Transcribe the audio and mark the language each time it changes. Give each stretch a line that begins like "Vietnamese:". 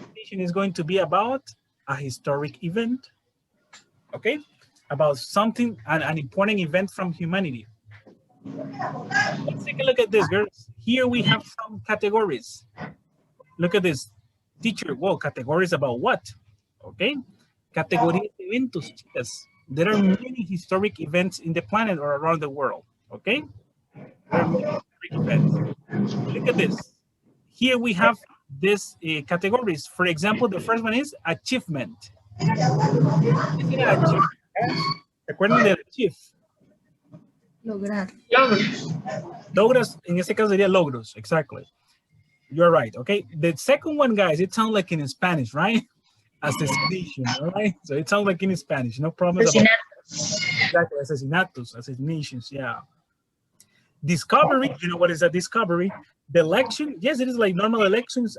English: Is going to be about a historic event, okay? About something, an important event from humanity. Let's take a look at this, girls. Here we have some categories. Look at this. Teacher, well, categories about what? Okay?
Spanish: Categoría de eventos, chicas.
English: There are many historic events in the planet or around the world, okay? There are many historic events. Look at this. Here we have these categories. For example, the first one is achievement.
Spanish: ¿Recuerdan del achieve? Lograr. Logros, en este caso sería logros, exactly.
English: You're right, okay? The second one, guys, it sounds like in Spanish, right? Assassination, all right? So it sounds like in Spanish, no problem. Exactly, asesinatos, assassinations, yeah. Discovery, you know what is a discovery? The election, yes, it is like normal elections.